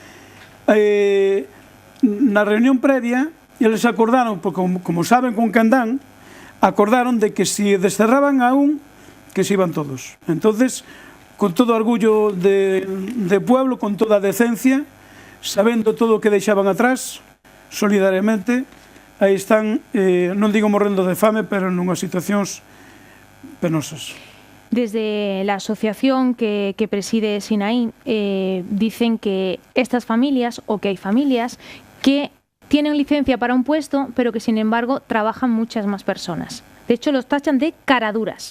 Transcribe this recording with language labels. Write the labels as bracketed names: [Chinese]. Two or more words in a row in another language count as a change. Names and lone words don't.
[Galician] Na reunión previa, eles acordaron, como saben con Candán, acordaron de que si desterraban a un, [Spanish] que se iban todos. [Galician] Entonces, [Spanish] con todo orgullo de pueblo, [Galician] con toda decencia, sabendo todo o que deixaban atrás, solidariamente, aí están, non digo morrendo de fame, pero nunhas situacións penosas. [Spanish] Desde la asociación que preside Sinaí dicen que estas familias, o que hay familias, que tienen licencia para un puesto, pero que sin embargo trabajan muchas más personas. De hecho, los tachan de caraduras.